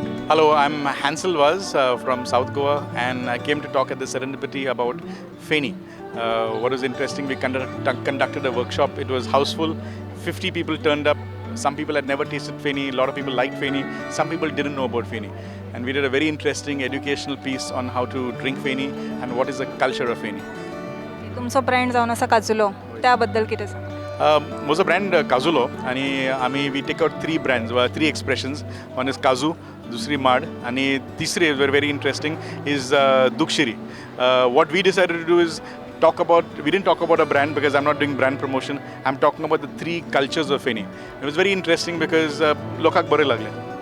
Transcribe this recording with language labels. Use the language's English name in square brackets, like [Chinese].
[English] Hello, I'm Hansel Vaz from South Goa, and I came to talk at the Serendipity about Feni. What was interesting, we conducted a workshop. It was houseful. 50 people turned up. Some people had never tasted Feni. A lot of people liked Feni. Some people didn't know about Feni. And we did a very interesting educational piece on how to drink Feni and what is the culture of Feni. [Goan Konkani] तुमचा brand जावन आसा काजुलो, त्याबद्दल कितें सांग? म्हजो brand काजुलो आणि आमी [English] We take out 3 brands, 3 expressions. One is kaju, [Goan Konkani] दुसरी माड आणि तिसरी [English] very interesting is दुक्षिरी. What we decided to do is we didn't talk about a brand because I'm not doing brand promotion. I'm talking about the 3 cultures of Feni. It was very interesting because [Goan Konkani] लोकांक बरें लागलें.